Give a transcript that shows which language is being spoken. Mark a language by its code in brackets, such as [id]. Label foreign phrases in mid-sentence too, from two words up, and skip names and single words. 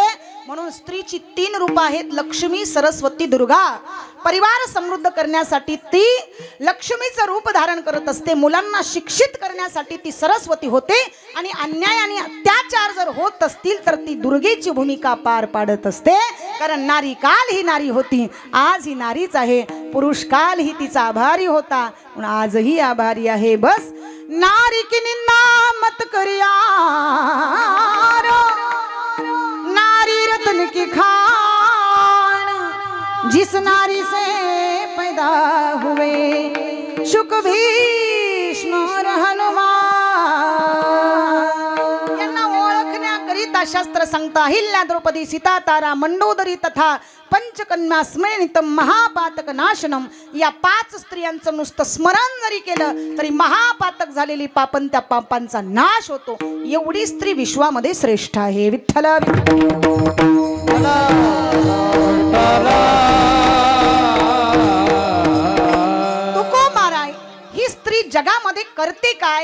[mr] म्हणून स्त्रीची 3 रूप आहेत, लक्ष्मी, सरस्वती, दुर्गा। परिवार समृद्ध करण्यासाठी ती लक्ष्मीचं रूप धारण करत असते, मुलांना शिक्षित करण्यासाठी ती सरस्वती होते आणि अन्याय आणि अत्याचार जर होत असतील तर ती दुर्गेची भूमिका पार पाडत असते। कारण नारी काल ही नारी होती, आज ही नारीच आहे, पुरुष काल ही तिचा आभारी होता, म्हणून आजही आभारी आहे। [hi] बस नारी की निंदा मत करिया, नारी रत्न की खान, जिस नारी से पैदा हुए शुक भीष्म और हनुमान। [mr] यांना ओळखण्याकरिता [sa] अशा वस्त्र संगता अहिल्या द्रौपदी सीता तारा मंडोदरी तथा पंचकन्या स्मरणितम महापातक नाशनम. [mr] या 5 स्त्रियांचं नुसतं स्मरण जरी केलं तरी महापातक झालेली पापन त्या पापांचा नाश होतो. एवढी स्त्री विश्वामध्ये श्रेष्ठ आहे. विठ्ठल स्त्री जगामध्ये करते काय?